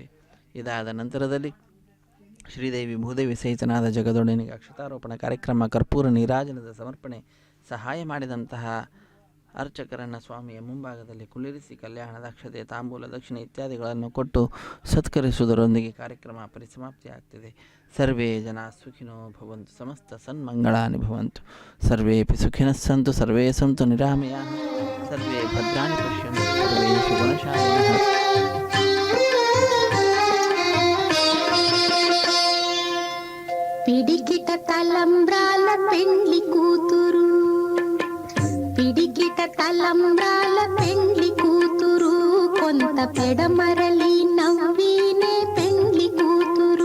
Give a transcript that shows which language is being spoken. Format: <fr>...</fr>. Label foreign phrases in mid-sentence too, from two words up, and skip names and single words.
<kn>ಇದಾದ ನಂತರದಲ್ಲಿ ಶ್ರೀದೇವಿ ಭೂದೇವಿ ಸಹಿತನಾದ ಜಗದೊಡೆಯನಿಗೆ ಅಕ್ಷತಾರೋಪಣ ಕಾರ್ಯಕ್ರಮ, ಕರ್ಪೂರ ನೀರಾಜನದ ಸಮರ್ಪಣೆ, ಸಹಾಯ ಮಾಡಿದಂತಹ ಅರ್ಚಕರನ್ನು ಸ್ವಾಮಿಯ ಮುಂಭಾಗದಲ್ಲಿ ಕುಳ್ಳಿರಿಸಿ ಕಲ್ಯಾಣ ದಕ್ಷತೆ, ತಾಂಬೂಲ, ದಕ್ಷಿಣೆ ಇತ್ಯಾದಿಗಳನ್ನು ಕೊಟ್ಟು ಸತ್ಕರಿಸುವುದರೊಂದಿಗೆ ಕಾರ್ಯಕ್ರಮ ಪರಿಸಮಾಪ್ತಿಯಾಗ್ತಿದೆ.</kn> <sa>ಸರ್ವೇ ಜನ ಸುಖಿನೋ ಭವಂತು, ಸಮಸ್ತ ಸನ್ಮಂಗಳಾನಿ ಭವಂತು, ಸರ್ವೇಪಿ ಸುಖಿನಃ ಸಂತು, ಸರ್ವೇ ಸಂತು ನಿರಾಮಯಾಃ, ಸರ್ವೇ ಭದ್ರಾಣಿ ಪಶ್ಯಂತು, ಸರ್ವೇ ಸುಗುಣಶಾಲಿನಃ.</sa> <te>పిడికిట తలంబ్రాల పెండ్లి కూతురు, పిడికిట తలంబ్రాల పెండ్లి కూతురు, కొంత పెడమరలి నవ్వినే పెండ్లి కూతురు.</te>